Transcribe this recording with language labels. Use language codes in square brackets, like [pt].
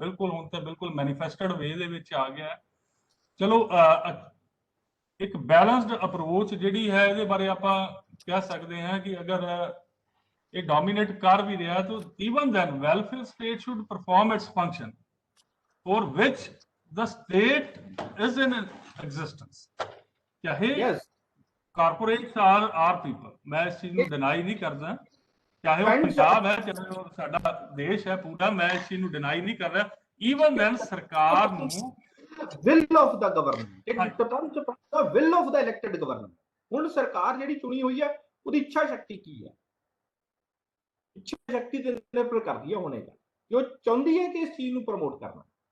[pa] ਬਿਲਕੁਲ ਹੁਣ ਤਾਂ ਬਿਲਕੁਲ ਮੈਨੀਫੈਸਟਡ ਵੇ ਦੇ ਵਿੱਚ ਆ ਗਿਆ ਹੈ। ਚਲੋ ਇੱਕ ਬੈਲੈਂਸਡ ਅਪਰੋਚ ਜਿਹੜੀ ਹੈ, ਇਹਦੇ ਬਾਰੇ ਆਪਾਂ ਕਹਿ ਸਕਦੇ ਹਾਂ ਕਿ ਅਗਰ ਇਹ ਡੋਮੀਨੇਟ ਕਰ ਵੀ ਰਿਹਾ ਤਾਂ [en] even then welfare state should perform its function for which the state is in existence। [pa] ਚਾਹੇ [en] corporates are people, [pa] ਮੈਂ ਇਸ ਚੀਜ਼ ਨੂੰ ਡਿਨਾਈ ਨਹੀਂ ਕਰਦਾ, ਚਾਹੇ ਉਹ ਪੰਜਾਬ ਹੈ, ਚਾਹੇ ਉਹ ਸਾਡਾ ਦੇਸ਼ ਹੈ ਪੂਰਾ, ਮੈਂ ਇਸ ਚੀਜ਼ ਨੂੰ ਡਿਨਾਈ ਨਹੀਂ ਕਰ ਰਿਹਾ। even then ਸਰਕਾਰ ਨੂੰ [en] will of the government, [pa] ਇੱਕ ਤਰ੍ਹਾਂ ਚ [en] will of the elected government। [pa] ਹੁਣ ਸਰਕਾਰ ਜਿਹੜੀ ਚੁਣੀ ਹੋਈ ਹੈ ਉਹਦੀ ਇੱਛਾ ਸ਼ਕਤੀ ਕੀ ਹੈ, ਇੱਛਾ ਸ਼ਕਤੀ ਤੇ ਨਿਰਭਰ ਕਰਦੀ ਹੈ ਹੋਣੇ ਦਾ, ਜੋ ਚਾਹੁੰਦੀ ਹੈ ਕਿ ਇਸ ਚੀਜ਼ ਨੂੰ ਪ੍ਰਮੋਟ ਕਰਨਾ।